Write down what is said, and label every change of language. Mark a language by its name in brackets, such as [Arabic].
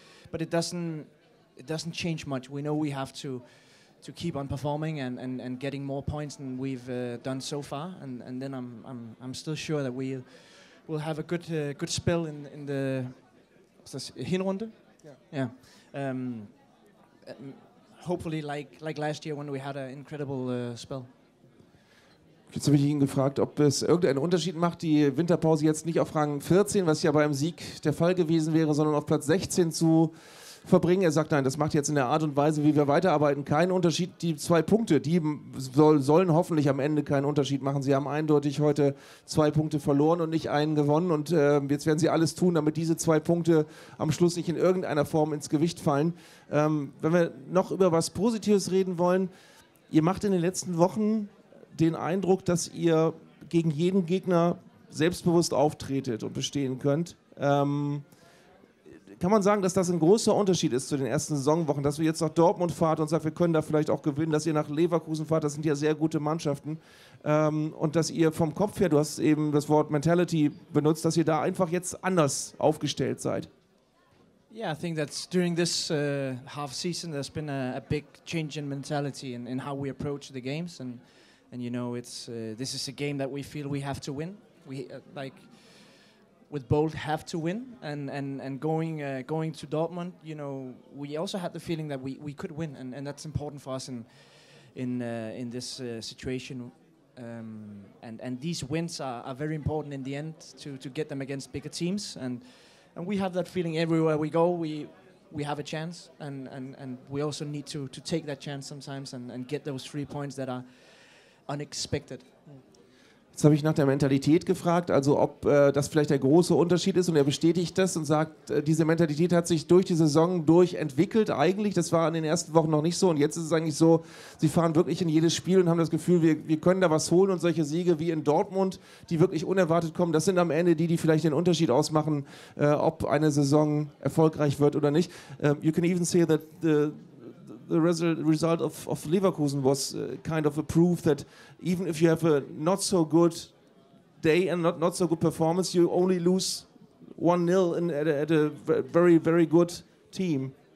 [English] But it doesn't change much. We know we have to keep on performing and getting more points than we've done so far, and then I'm still sure that we'll have a good spell in the Hinrunde. Yeah. Hopefully, like last year when we had an incredible spell. [German] Jetzt habe ich ihn gefragt, ob es irgendeinen Unterschied macht, die Winterpause jetzt nicht auf Rang 14, was ja beim Sieg der Fall gewesen wäre, sondern auf Platz 16 zu verbringen. Er sagt, nein, das macht jetzt in der Art und Weise, wie wir weiterarbeiten, keinen Unterschied. Die 2 Punkte, die sollen hoffentlich am Ende keinen Unterschied machen. Sie haben eindeutig heute 2 Punkte verloren und nicht einen gewonnen. Und jetzt werden sie alles tun, damit diese 2 Punkte am Schluss nicht in irgendeiner Form ins Gewicht fallen. Wenn wir noch über was Positives reden wollen, ihr macht in den letzten Wochen den Eindruck, dass ihr gegen jeden Gegner selbstbewusst auftretet und bestehen könnt. Kann man sagen, dass das ein großer Unterschied ist zu den ersten Saisonwochen, dass wir jetzt nach Dortmund fahrt und sagt, wir können da vielleicht auch gewinnen, dass ihr nach Leverkusen fahrt, das sind ja sehr gute Mannschaften, und dass ihr vom Kopf her, du hast eben das Wort Mentality benutzt, dass ihr da einfach jetzt anders aufgestellt seid? [English] Yeah, I think that's during this half season there's been a big change in mentality in how we approach the games, and you know it's this is a game that we feel we have to win. We like with bold have to win, and going to Dortmund, you know, we also had the feeling that we could win, and that's important for us in this situation. And these wins are very important in the end to get them against bigger teams, and we have that feeling everywhere we go. We have a chance, and we also need to take that chance sometimes and get those 3 points that are unexpected. [German] Jetzt habe ich nach der Mentalität gefragt, also ob das vielleicht der große Unterschied ist, und er bestätigt das und sagt, diese Mentalität hat sich durch die Saison entwickelt eigentlich, das war in den ersten Wochen noch nicht so, und jetzt ist es eigentlich so, sie fahren wirklich in jedes Spiel und haben das Gefühl, wir können da was holen, und solche Siege wie in Dortmund, die wirklich unerwartet kommen, das sind am Ende die vielleicht den Unterschied ausmachen, ob eine Saison erfolgreich wird oder nicht. [English] You can even say that the result of Leverkusen was kind of a proof that even if you have a not so good day and not so good performance, you only lose 1-0 at a very, very good team.